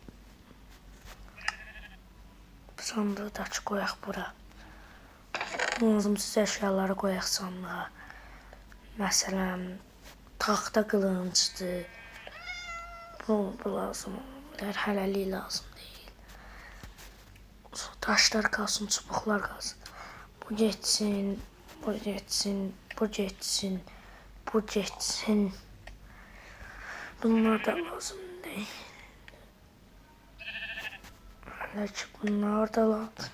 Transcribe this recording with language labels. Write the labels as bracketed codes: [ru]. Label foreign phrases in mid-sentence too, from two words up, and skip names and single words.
[az] Sandığı da açıq qoyaq bura. Lazımsız əşyaları qoyaq sandığa. Məsələn, taxta qılıncdır. Bu lazım. Hələlik lazım deyil. [tr] Taşlar kalsın, çubuklar kalsın. Bu geçsin, bu geçsin, bu geçsin, bu geçsin. Bunlar da lazım değil. [az] Hala ki bunlar da lazım.